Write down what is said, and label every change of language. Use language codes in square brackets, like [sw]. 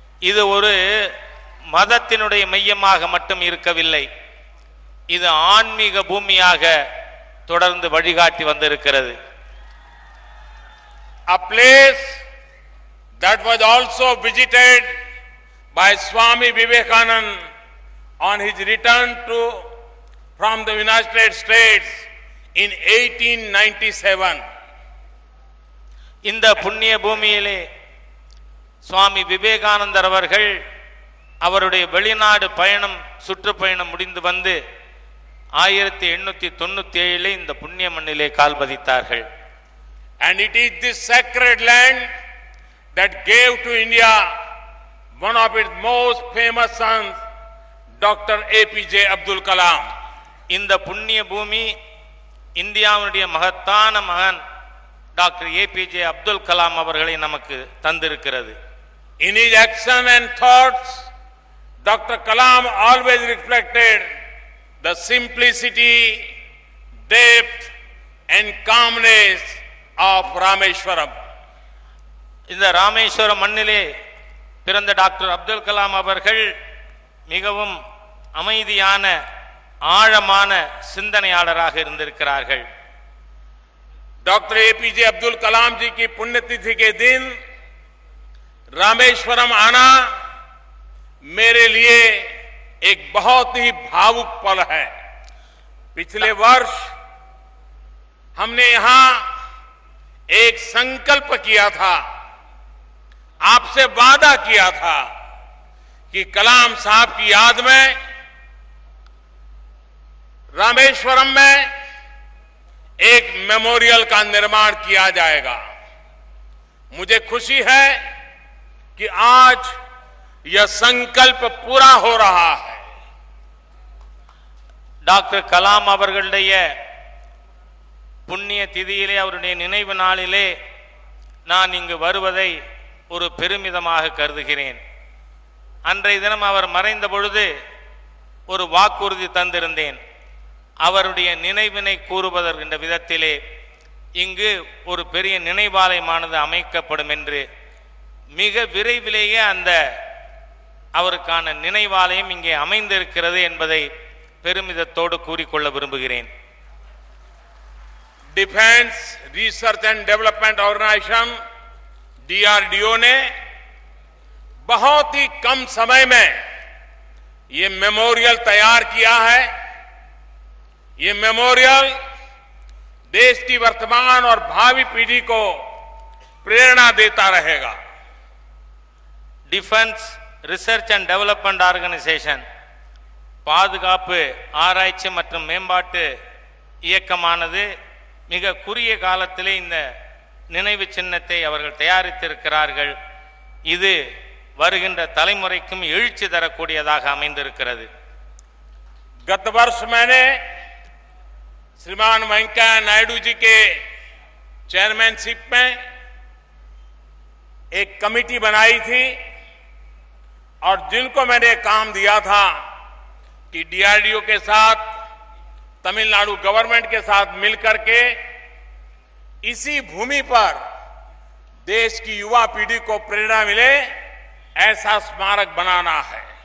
[ta] இது ஒரு மதத்தினுடைய மையமாக மட்டும் இருக்கவில்லை, இது ஆன்மீக பூமியாக தொடர்ந்து வழிகாட்டி வந்திருக்கிறது. [en] A place that was also visited by Swami Vivekananda on his return from the United States in 1897. [ta] இந்த புண்ணிய பூமியிலே சுவாமி விவேகானந்தர் அவர்கள் அவருடைய வெளிநாடு பயணம், சுற்றுப்பயணம் முடிந்து வந்து 1897 இந்த புண்ணிய மண்ணிலே கால் பதித்தார்கள். [en] And it is this sacred land that gave to India one of its most famous sons, Dr. APJ Abdul Kalam. [ta] இந்த புண்ணிய பூமி இந்தியாவுடைய மகத்தான மகன் டாக்டர் ஏபிஜே அப்துல் கலாம் அவர்களை நமக்கு தந்திருக்கிறது. [en] In his action and thoughts, Dr. Kalam always reflected the simplicity, depth and calmness of Rameshwaram. [ta] இந்த ராமேஸ்வரம் மண்ணிலே பிறந்த டாக்டர் அப்துல் கலாம் அவர்கள் மிகவும் அமைதியான ஆழமான சிந்தனையாளராக இருந்திருக்கிறார்கள். [hi] डॉक्टर एपीजे अब्दुल कलाम जी की पुण्यतिथि के दिन रामेश्वरम आना मेरे लिए एक बहुत ही भावुक पल है. पिछले वर्ष हमने यहां एक संकल्प किया था, आपसे वादा किया था कि कलाम साहब की याद में रामेश्वरम में एक मेमोरियल का निर्माण किया जाएगा. मुझे खुशी है कि आज यह संकल्प पूरा हो रहा है. [ta] டாக்டர் கலாம் அவர்களுடைய புண்ணிய திதியிலே அவருடைய நினைவு நாளிலே நான் இங்கு வருவதை ஒரு பெருமிதமாக கருதுகிறேன். அன்றைய தினம் அவர் மறைந்த பொழுது ஒரு வாக்குறுதி தந்திருந்தேன். அவருடைய நினைவினை கூறுவதற்கின்ற விதத்திலே இங்கு ஒரு பெரிய நினைவாலயமானது அமைக்கப்படும் என்று. மிக விரைவிலேயே அந்த அவருக்கான நினைவாலயம் இங்கே அமைந்திருக்கிறது என்பதை பெருமிதத்தோடு கூறிக்கொள்ள விரும்புகிறேன். [hi] Defence research and development organisation DRDO ने बहुत ही कम समय में ये मेमोरियल तैयार किया है. ये मेमोरियल देश की वर्तमान और भावी पीढ़ी को प्रेरणा देता रहेगा. [ta] Defence research and development organisation பாதுகாப்பு ஆராய்ச்சி மற்றும் மேம்பாட்டு இயக்கமானது மிக குறுகிய காலத்திலே இந்த நினைவு சின்னத்தை அவர்கள் தயாரித்திருக்கிறார்கள். இது வருகின்ற தலைமுறைக்கும் எழுச்சி தரக்கூடியதாக அமைந்திருக்கிறது. [hi] गत वर्ष मैंने श्रीमान वेंकैया नायडू जी के चेयरमैनशिप में एक कमेटी बनाई थी और जिनको मैंने काम दिया था कि DRDO के साथ, तमिलनाडु गवर्नमेंट के साथ मिलकर के इसी भूमि पर देश की युवा पीढ़ी को प्रेरणा मिले ऐसा स्मारक बनाना है.